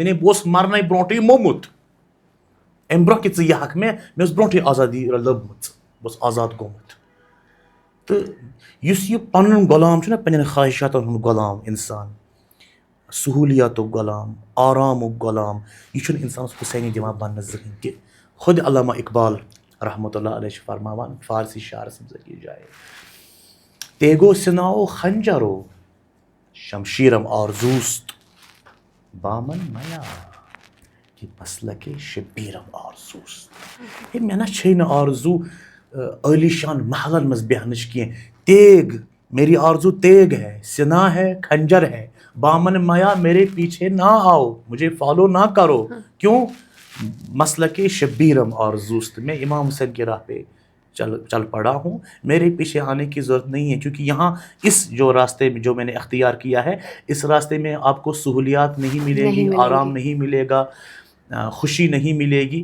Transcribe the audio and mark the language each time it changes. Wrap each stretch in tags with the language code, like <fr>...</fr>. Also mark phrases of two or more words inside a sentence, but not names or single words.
<ks>یعنی بہٕ اوسُس مرنہٕ برونٛٹھٕے موٚمُت, امہِ برونٛہہ کہِ ژٕ یہِ ہٮ۪کھ مےٚ اوس برونٛٹھٕے آزادی لٔبمٕژ, بہٕ اوسُس آزاد گوٚمُت. تہٕ یُس یہِ پنُن غلام چھُنہ, پنٕنٮ۪ن خواہشاتن ہُنٛد غلام انسان, سہوٗلیاتُک غلام, آرامُک غلام, یہِ چھُنہٕ انسانس حسینی دِوان بننہٕ زٕہٕنۍ تہِ. خود علامہ اقبال رحمۃ اللہ علیہ چھُ فرماوان فارسی شعرس منٛز أکِس جایہِ,</ks> <fa>تیگو سِناو خنجرو شمشیرم آرزوست بامن میا کہ مسلکے شبیرم آرزوست.</fa> <ks>ہے مےٚ نہ چھے نہٕ آرزوٗ عٲلی شان محلن منٛز بیہنٕچ کینٛہہ,</ks> <ur>تیگ میری آرزو تیگ ہے, سنا ہے, کھنجر ہے,</ur> <fa>بامن میا</fa> <ur>میرے پیچھے نہ آؤ, مجھے فالو نہ کرو. کیوں؟</ur> <fa>مسلک شبیرم آرزوست,</fa> <ur>میں امام حسین کی راہ پہ چل پڑا ہوں, میرے پیچھے آنے کی ضرورت نہیں ہے, کیونکہ یہاں اس جو راستے میں جو میں نے اختیار کیا ہے, اس راستے میں آپ کو سہولیات نہیں ملے گی, آرام نہیں ملے گا, خوشی نہیں ملے گی.</ur>